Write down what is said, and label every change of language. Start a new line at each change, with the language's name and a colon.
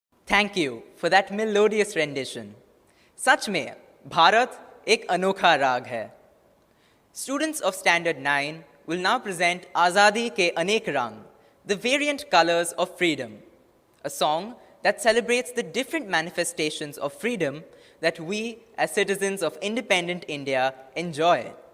English: Thank you for that melodious rendition.
Hindi: सच में भारत एक अनोखा राग है.
English: Students of Standard 9 will now present Azadi Ke Anek Rang, the variant colors of freedom, a song that celebrates the different manifestations of freedom that we as citizens of independent India enjoy.